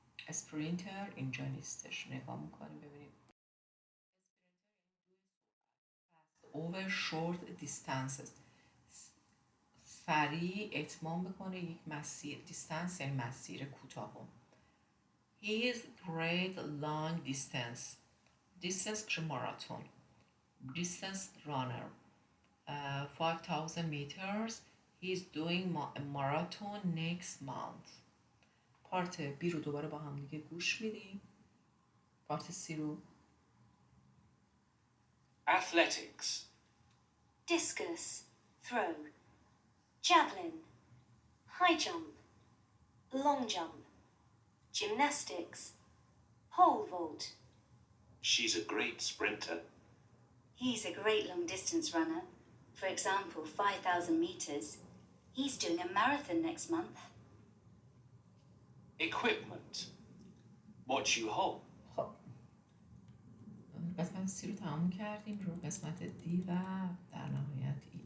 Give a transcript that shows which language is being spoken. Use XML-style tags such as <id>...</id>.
<fa>sprinter اینجا نیستش، نگاه میکنیم ببینیم.</fa> <en>over short distances،</en> <fa>سریع اتمام بکنه یک مسیر. دیستنس یعنی مسیر کوتاه.</fa> <en>He is great long distance.</en> <fa>Distance میشه ماراتون.</fa> <en>Distance runner. 5000 meters. He is doing a marathon next month.</en> <fa>پارت بی رو دوباره با هم دیگه گوش میدیم. پارت سی رو.</fa> <en>Athletics. Discus, throw, javelin, high jump, long jump, gymnastics, pole vault. She's a great sprinter. He's a great long distance runner. For example, 5,000 meters. He's doing a marathon next month. Equipment. What you hold.</en> <fa>خب قسمت سی رو تمام کردیم، رو قسمت دی و در نهایت ای.</fa>